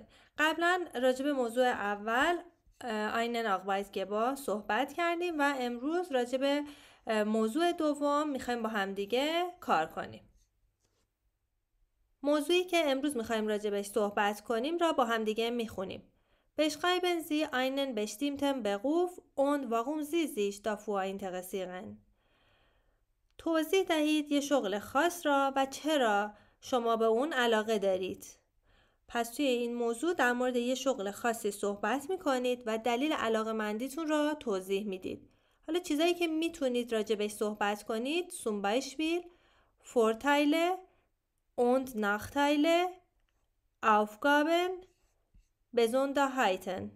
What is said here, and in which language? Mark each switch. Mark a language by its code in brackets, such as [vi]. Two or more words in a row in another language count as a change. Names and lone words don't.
[fa] قبلا راجب موضوع اول [de] einen Arbeitgeber [fa] صحبت کردیم و امروز راجب موضوع دوم میخوایم با همدیگه کار کنیم. موضوعی که امروز میخوایم راجبش صحبت کنیم را با همدیگه میخونیم. [de] Beschreiben Sie einen bestimmten Beruf und warum Sie sich dafür interessieren. [fa] توضیح دهید یه شغل خاص را و چرا شما به اون علاقه دارید. پس توی این موضوع در مورد یه شغل خاصی صحبت میکنید و دلیل علاقه‌مندیتون را توضیح میدید. حالا چیزایی که میتونید راجبش صحبت کنید: [de] zum Beispiel Vorteile und Nachteile, Aufgaben, Besonderheiten.